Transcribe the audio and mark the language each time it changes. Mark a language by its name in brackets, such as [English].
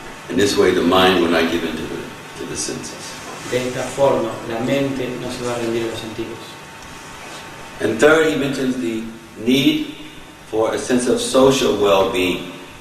[English] In this way, the mind will not give in to the senses. [Spanish] De esta forma, la mente no se va a rendir a los sentidos. [English] And third, he mentions the need for a sense of social well-being.